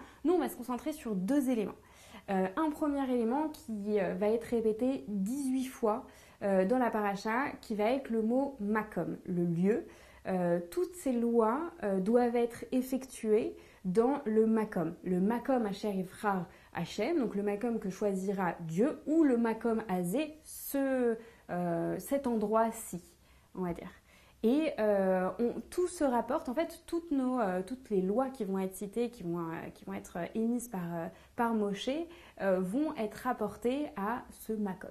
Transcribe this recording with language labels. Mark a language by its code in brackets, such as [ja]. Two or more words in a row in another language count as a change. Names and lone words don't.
[fr] Nous, on va se concentrer sur 2 éléments. Un premier élément qui va être répété 18 fois dans la paracha, qui va être le mot makom, le lieu. Toutes ces lois doivent être effectuées dans le makom. [he] Le מקום אשר יבחר השם, [fr] donc le makom que choisira Dieu, ou le [he] מקום הזה, [fr] cet endroit-ci, on va dire. Et tout se rapporte, en fait, toutes les lois qui vont être citées, qui vont être émises par Moshe, vont être rapportées à ce makom.